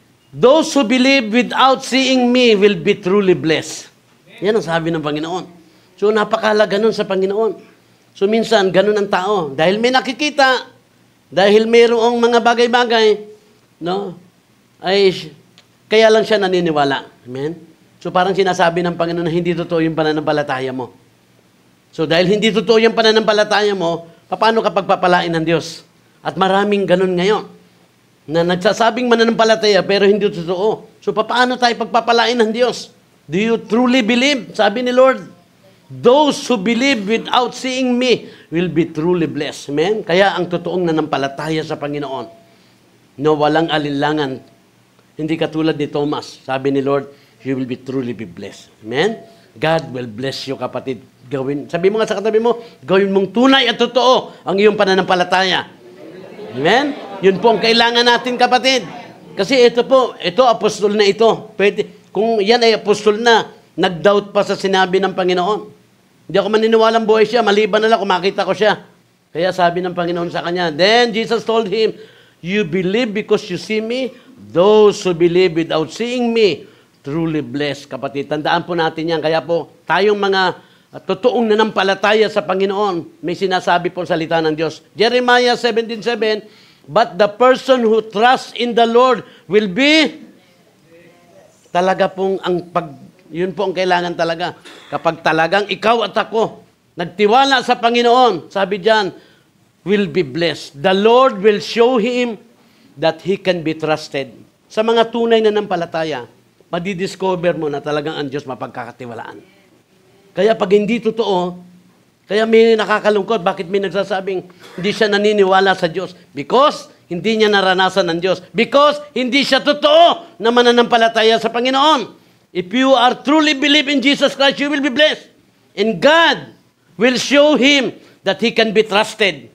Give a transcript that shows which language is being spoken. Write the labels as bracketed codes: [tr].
[en] Those who believe without seeing me will be truly blessed. [tl] Yan ang sabi ng Panginoon. So, napakahalaga nun sa Panginoon. So, minsan, ganun ang tao. Dahil may nakikita, dahil mayroong mga bagay-bagay, no, ay, kaya lang siya naniniwala. Amen? So, parang sinasabi ng Panginoon na hindi totoo yung pananampalataya mo. So, dahil hindi totoo yung pananampalataya mo, paano ka pagpapalain ng Diyos? At maraming ganun ngayon, na nagsasabing mananampalataya, pero hindi totoo. So, paano tayo pagpapalain ng Diyos? [en] Do you truly believe? [tl] Sabi ni [en] Lord, those who believe without seeing me will be truly blessed. [tl] Amen? Kaya ang totoong nanampalataya sa Panginoon, no, walang alinlangan. Hindi katulad ni Thomas. Sabi ni Lord, [en] you will be truly be blessed. [tl] Amen? [en] God will bless you, kapatid. [tl] Sabi mo nga sa katabi mo, gawin mong tunay at totoo ang iyong pananampalataya. Amen? Yun po ang kailangan natin, kapatid. Kasi ito po, ito, apostol na ito. Pwede, kung yan ay apostol na, nag-doubt pa sa sinabi ng Panginoon. Hindi ako maniniwalang buhay siya, maliban na lang kung makita ko siya. Kaya sabi ng Panginoon sa kanya, [en] then Jesus told him, you believe because you see me? Those who believe without seeing me, truly blessed. [tl] Kapatid, tandaan po natin yan. Kaya po, tayong mga totoong nanampalataya sa Panginoon, may sinasabi po salita ng Diyos. [en] Jeremiah 17:7, but the person who trusts in the Lord will be [tl] talaga pong yun po ang kailangan talaga. Kapag talagang ikaw at ako nagtiwala sa Panginoon, sabi diyan, [en] will be blessed. The Lord will show him that he can be trusted. [tl] Sa mga tunay na nanampalataya, madidiscover mo na talagang ang Diyos mapagkakatiwalaan. Kaya pag hindi totoo, kaya may nakakalungkot, bakit may nagsasabing hindi siya naniniwala sa Diyos? Because hindi niya naranasan ng Diyos. Because hindi siya totoo na mananampalataya sa Panginoon. [en] If you are truly believe in Jesus Christ, you will be blessed. And God will show him that he can be trusted.